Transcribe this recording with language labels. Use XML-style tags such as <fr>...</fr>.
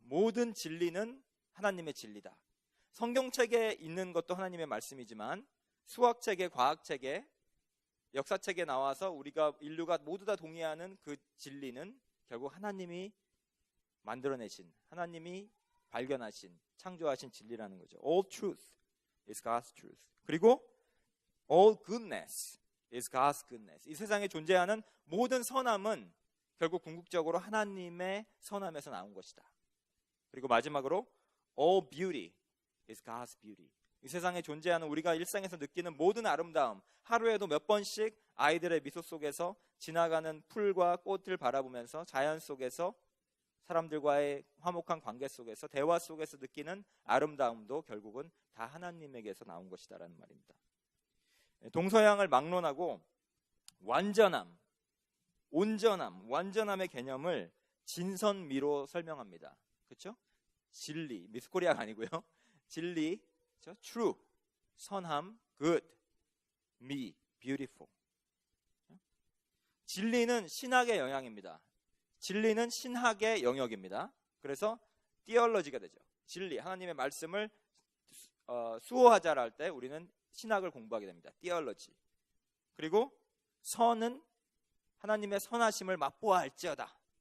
<ko>모든 진리는 하나님의 진리다. 성경책에 있는 것도 하나님의 말씀이지만 수학책에, 과학책에, 역사책에 나와서 인류가 모두 다 동의하는 그 진리는 결국 하나님이 만들어내신, 하나님이 발견하신, 창조하신 진리라는 거죠.</ko> <en>All truth is God's truth.</en> <ko>그리고</ko> <en>all goodness is God's goodness.</en> <ko>이 세상에 존재하는 모든 선함은 결국 궁극적으로 하나님의 선함에서 나온 것이다. 그리고 마지막으로</ko> <en>all beauty is God's beauty.</en> <ko>이 세상에 존재하는 우리가 일상에서 느끼는 모든 아름다움, 하루에도 몇 번씩 아이들의 미소 속에서 지나가는 풀과 꽃을 바라보면서 자연 속에서 사람들과의 화목한 관계 속에서 대화 속에서 느끼는 아름다움도 결국은 다 하나님에게서 나온 것이다라는 말입니다. 동서양을 막론하고 완전함, 온전함, 완전함의 개념을 진선미로 설명합니다. 그렇죠? 진리, 미스코리아가 아니고요. 진리, 그렇죠?</ko> <en>true, 선함, good, 미, beautiful.</en> <ko>진리는 신학의 영향입니다. 진리는 신학의 영역입니다. 그래서 theology가 되죠. 진리, 하나님의 말씀을 수호하자라 할 때 우리는 신학을 공부하게 됩니다.</ko> <en>theology.</en> <ko>그리고 선은 하나님의 선하심을 맛보아 할지어다.</ko>